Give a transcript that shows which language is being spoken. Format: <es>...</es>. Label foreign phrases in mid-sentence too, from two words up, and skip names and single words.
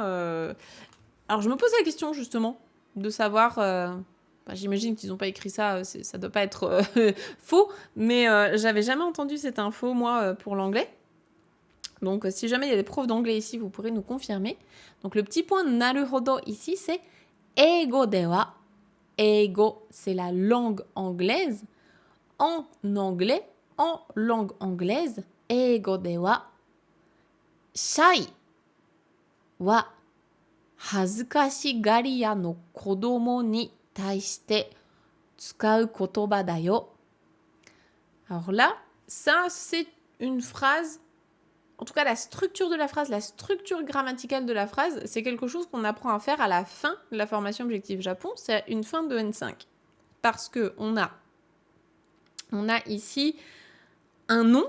<fr>Alors, je me pose la question, justement, de savoir... j'imagine qu'ils n'ont pas écrit ça, ça ne doit pas être faux, mais j'avais jamais entendu cette info, moi, pour l'anglais. Donc, si jamais il y a des profs d'anglais ici, vous pourrez nous confirmer. Donc, le petit point naruhodo ici, c'est</fr> <ja>英語では.</ja> <fr>Eigo, c'est la langue anglaise. En anglais, en langue anglaise,</fr> <ja>英語では, shy は恥ずかしがり屋の子供に対して使う言葉だよ.</ja> <fr>Alors là, ça, c'est une phrase. En tout cas, la structure de la phrase, la structure grammaticale de la phrase, c'est quelque chose qu'on apprend à faire à la fin de la formation Objectif Japon. C'est une fin de N5. Parce qu'on a ici un nom.</fr>